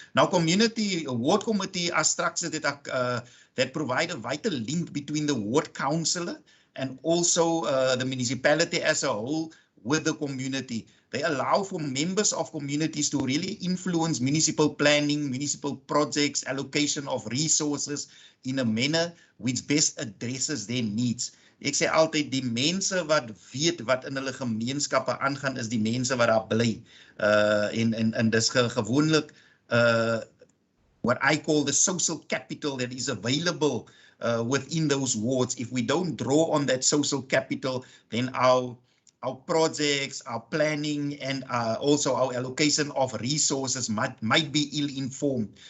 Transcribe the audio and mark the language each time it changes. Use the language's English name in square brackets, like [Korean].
[English] Now, ward committee are structures that provide a vital link between the ward councillor and also the municipality as a whole with the community. They allow for members of communities to really influence municipal planning, municipal projects, allocation of resources in a manner which best addresses their needs. [Afrikaans] Ek sê altyd, die mense wat weet wat in hulle gemeenskappe aangaan, is die mense wat daar bly. En dis gewoonlik [English] what I call the social capital that is available within those wards. If we don't draw on that social capital, then our our projects, our planning, and also our allocation of resources might be ill-informed.